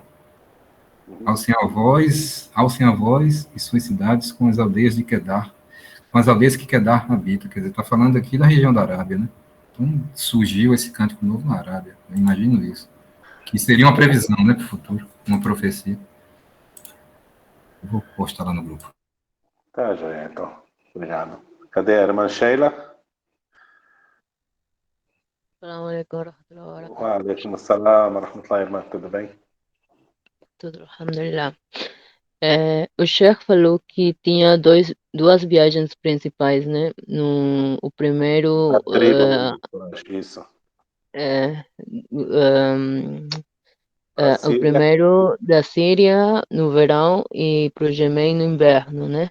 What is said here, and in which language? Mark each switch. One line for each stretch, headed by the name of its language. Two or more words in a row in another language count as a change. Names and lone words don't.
Portuguese: Alcem a voz e suas cidades com as aldeias de Quedar, com as aldeias que Quedar habita, quer dizer, está falando aqui da região da Arábia, né? Então, surgiu esse cântico novo na Arábia, eu imagino isso, que seria uma previsão, né, para o futuro, uma profecia. Eu vou postar lá no grupo. Tá, joia, então. Obrigado. Cadê a irmã Sheila?
Arabic: السلام عليكم ورحمة الله وبركاته. وعليكم السلام ورحمة الله وبركاته.
Portuguese: Tudo bem? Tudo, alhamdulillah. O Sheikh falou que tinha duas viagens principais, né? O primeiro... Isso. O primeiro da Síria no verão e para o Iêmen no inverno, né?